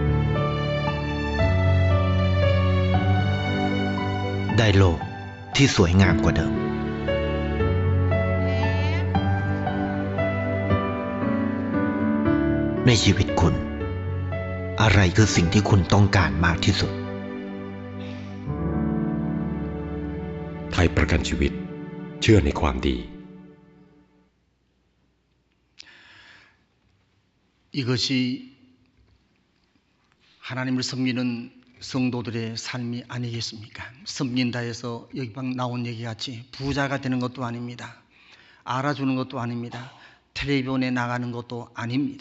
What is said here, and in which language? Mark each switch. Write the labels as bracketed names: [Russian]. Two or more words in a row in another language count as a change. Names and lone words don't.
[Thai] ได้โลกที่สวยงามกว่าเดิม ในชีวิตคุณ อะไรคือสิ่งที่คุณต้องการมากที่สุด ไทยประกันชีวิตเชื่อในความดี [Korean] 이것이 하나님을 섬기는 성도들의 삶이 아니겠습니까? 섬긴다 해서 여기 방 나온 얘기 같이 부자가 되는 것도 아닙니다. 알아주는 것도 아닙니다. 텔레비전에 나가는 것도 아닙니다.